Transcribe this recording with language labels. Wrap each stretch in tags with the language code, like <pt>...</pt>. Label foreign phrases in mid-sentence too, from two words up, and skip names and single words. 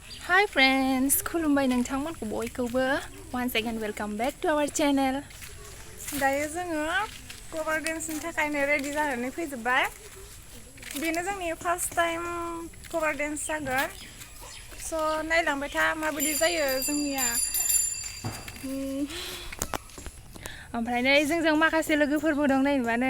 <en>Hi friends,</en> <brx>खुलुमबाय नोंथांमोनखौ बयखौबो</brx> <en>once again welcome back to our channel.</en> <brx>दायो जोङो</brx> <en>cover danceनि</en> <brx>थाखायनो रेडि जानानै फैजोब्बाय. बेनो जोंनि</brx> <en>first time cover dance</en> <brx>जागोन. स' नायलांबाय था माबायदि जायो जोंनिया. ओमफ्राय नै जोंजों माखासे लोगोफोरबो दं नायनोबा नै.</brx>